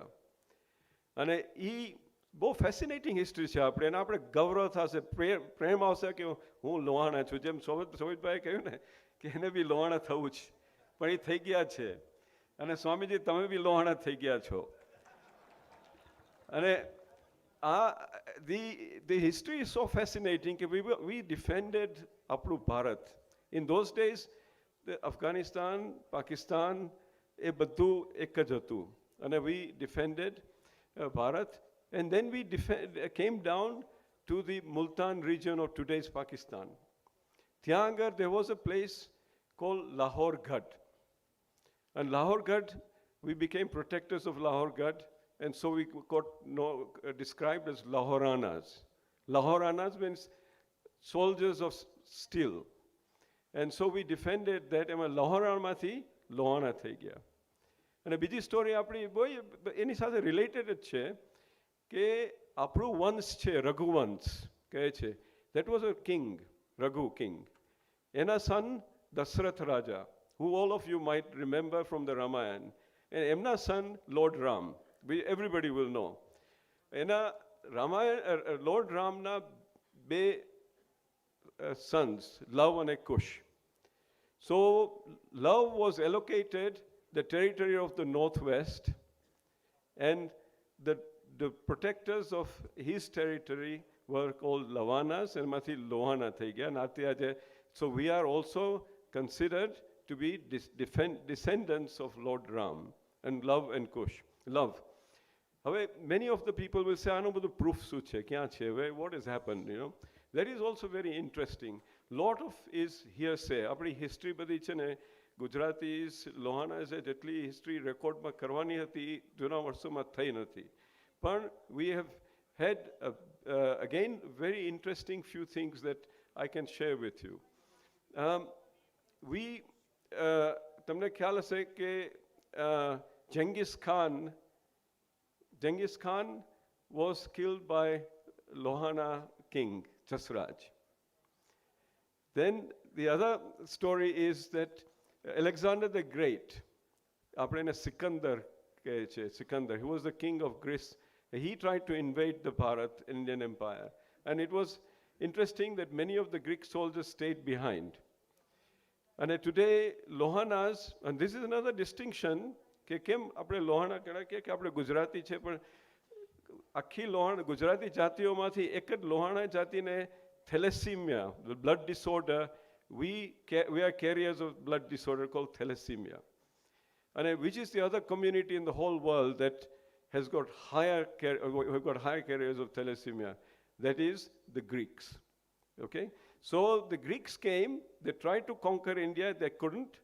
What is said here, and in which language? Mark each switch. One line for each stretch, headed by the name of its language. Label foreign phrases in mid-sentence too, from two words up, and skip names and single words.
Gujarati: અને એ બહુ ફેસિનેટિંગ હિસ્ટ્રી છે આપણે, અને આપણે ગૌરવ થશે, પ્રેમ આવશે કે હું લોહાણા છું. જેમ શોભિતભાઈએ કહ્યું ને કે એને બી લોહાણા થવું છે, પણ એ થઈ ગયા છે. અને સ્વામીજી તમે બી લોહાણા થઈ ગયા છો. અને
English: the history is so fascinating
Gujarati: કે
English: we defended
Gujarati: આપણું ભારત.
English: In those days
Gujarati: અફઘાનિસ્તાન, પાકિસ્તાન એ બધું એક જ હતું, અને
English: we defended
Gujarati: ભારત.
English: And then we came down to the Multan region of today's Pakistan.
Gujarati: ત્યાં આગળ
English: there was a place called Lahore Ghat. And Lahore Ghat, we became protectors of Lahore Ghat, and so we got described as Lohanas. Lohanas means soldiers of steel. And so we defended that,
Gujarati: એમાં લોહાણામાંથી લોહાણા થઈ ગયા. અને બીજી સ્ટોરી આપણી એની સાથે રિલેટેડ જ છે કે આપણું વંશ છે રઘુવંશ કહે છે.
English: That was a king, Raghu king.
Gujarati: એના son દશરથ રાજા,
English: who all of you might remember from the Ramayana. And એમના son Lord Ram, everybody will know.
Gujarati: એના Lord Ramના બે sons, Love and Kush.
English: So Love was allocated the territory of the northwest, and the protectors of his territory were called Lohanas, and
Gujarati: એમાંથી લોહાના થઈ ગયા.
English: So we are also considered to be descendants of Lord Ram and Love and Kush. Love. હવે many of the people will say,
Gujarati: આનું બધું proof શું છે, ક્યાં છે,
English: what has happened, you know. That is also very interesting. Lot of is hearsay.
Gujarati: આપણી history બધી છે ને ગુજરાતીઝ લોહાનાઝે જેટલી
English: history recordમાં
Gujarati: કરવાની હતી જૂના વર્ષોમાં થઈ નથી.
English: પણ we have had again very interesting few things that I can share with you.
Gujarati: તમને ખ્યાલ હશે કે
English: Genghis Khan was killed by Lohana king Jasraj. Then the other story is that Alexander the Great,
Gujarati: આપણે એને સિકંદર કહે છે, સિકંદર,
English: he was the king of Greece. He tried to invade the Bharat, Indian Empire. And it was interesting that many of the Greek soldiers stayed behind. And today, Lohanas, and this is another distinction,
Gujarati: કે કેમ આપણે લોહાણા કહેવાય કે આપણે ગુજરાતી છે, પણ આખી લોહાણા ગુજરાતી જાતિઓમાંથી એક જ લોહાણા જાતિને થેલેસીમિયા,
English: blood disorder, we are carriers of blood disorder called thalassemia. And which is the other community in the whole world that has got higher carriers of thalassemia? That is the Greeks. Okay? So the Greeks came, they tried to conquer India, they couldn't.